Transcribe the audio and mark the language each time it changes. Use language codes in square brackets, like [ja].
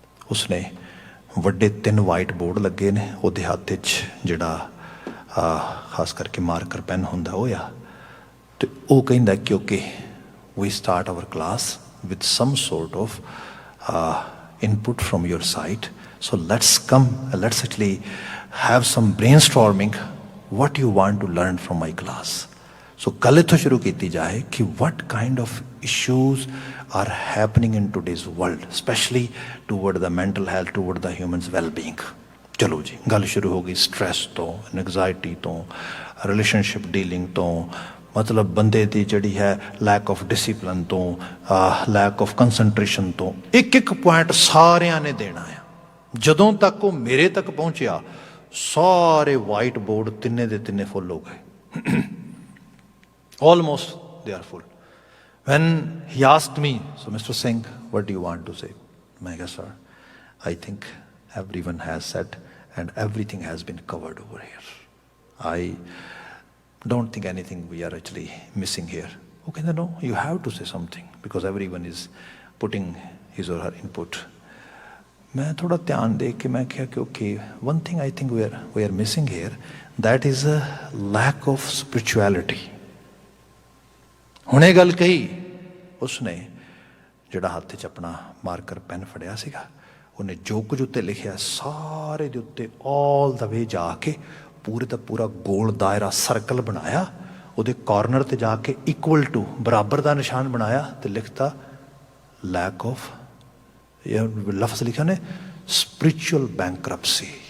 [pa] ਉਸਨੇ ਵੱਡੇ 3 white board ਲੱਗੇ ਨੇ, ਉਹਦੇ ਹੱਥ 'ਚ ਜਿਹੜਾ ਖਾਸ ਕਰਕੇ ਮਾਰਕਰ ਪੈਨ ਹੁੰਦਾ ਉਹ ਆ, ਤੇ ਉਹ ਕਹਿੰਦਾ ਕਿ [en] Okay we start our class with some sort of input from your side, so let's actually have some brainstorming what you want to learn from my class. So [pa] ਕੱਲ੍ਹ ਇੱਥੋਂ ਸ਼ੁਰੂ ਕੀਤੀ ਜਾਏ ਕਿ [en] what kind of issues are happening in today's world, especially toward the mental health, toward the human's well-being. [pa] ਚਲੋ ਜੀ, ਗੱਲ ਸ਼ੁਰੂ ਹੋ ਗਈ ਸਟ੍ਰੈਸ ਤੋਂ, ਐਨਜ਼ਾਈਟੀ ਤੋਂ, ਰਿਲੇਸ਼ਨਸ਼ਿਪ ਡੀਲਿੰਗ ਤੋਂ, ਮਤਲਬ ਬੰਦੇ ਦੀ ਜਿਹੜੀ ਹੈ ਲੈਕ ਆਫ ਡਿਸਿਪਲਿਨ ਤੋਂ, ਲੈਕ ਆਫ ਕੰਸਨਟ੍ਰੇਸ਼ਨ ਤੋਂ, ਇੱਕ ਪੁਆਇੰਟ ਸਾਰਿਆਂ ਨੇ ਦੇਣਾ ਆ। ਜਦੋਂ ਤੱਕ ਉਹ ਮੇਰੇ ਤੱਕ ਪਹੁੰਚਿਆ, ਸਾਰੇ ਵਾਈਟ ਬੋਰਡ ਤਿੰਨੇ ਦੇ ਤਿੰਨੇ ਫੁੱਲ ਹੋ ਗਏ। [en] Almost they are full. When he asked me, so mister Singh, what do you want to say? [pa] ਮੈਂ ਕਿਹਾ, [en] sir, I think everyone has said and everything has been covered over here. I don't think anything we are actually missing here. Okay, no, you have to say something because everyone is putting his or her input. [pa] मैं थोड़ा ध्यान दे के मैं क्या कि [en] okay, one thing I think we are missing here, that is a lack of spirituality. [pa] ਹੁਣੇ ਗੱਲ ਕਹੀ ਉਸਨੇ ਜਿਹੜਾ ਹੱਥ 'ਚ ਆਪਣਾ ਮਾਰਕਰ ਪੈਨ ਫੜਿਆ ਸੀਗਾ, ਉਹਨੇ ਜੋ ਕੁਝ ਉੱਤੇ ਲਿਖਿਆ ਸਾਰੇ ਦੇ ਉੱਤੇ [en] all the way [pa] ਜਾ ਕੇ ਪੂਰੇ ਦਾ ਪੂਰਾ ਗੋਲ ਦਾਇਰਾ ਸਰਕਲ ਬਣਾਇਆ, ਉਹਦੇ ਕਾਰਨਰ ਤੇ ਜਾ ਕੇ ਇਕੁਅਲ ਟੂ ਬਰਾਬਰ ਦਾ ਨਿਸ਼ਾਨ ਬਣਾਇਆ ਤੇ ਲਿਖਤਾ ਲੈਕ ਆਫ, ਇਹ ਲਫ਼ਜ਼ ਲਿਖਿਆ ਨੇ ਸਪਿਰਿਚੁਅਲ ਬੈਂਕਰਪਸੀ।